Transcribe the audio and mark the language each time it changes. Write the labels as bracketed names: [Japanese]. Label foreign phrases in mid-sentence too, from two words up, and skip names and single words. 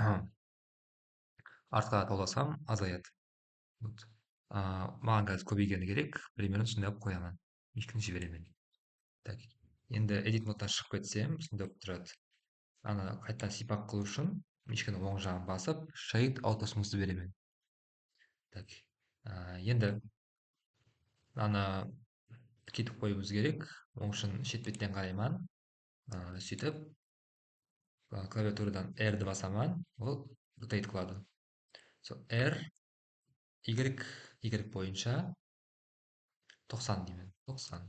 [Kazakh] Артқа тауласам, азаяды. Маған қазір көбейгені керек. Примерно сондай алып қоямын. Мишканы жіберемін. Так, енді edit модтан шығып кетсем, сондай болып тұрады. Аны қайттан сипап қылу үшін мишканың оң жағын басып, [English] shade auto smooth'ды беремін. [Kazakh] Так, енді аны кетіп қоюымыз керек. Оның үшін шет беттен қарайман. Сөйтіп клавиатурадан R-ді басаман, ол rotate қылады. R, Y бойынша 90 деймін. 90.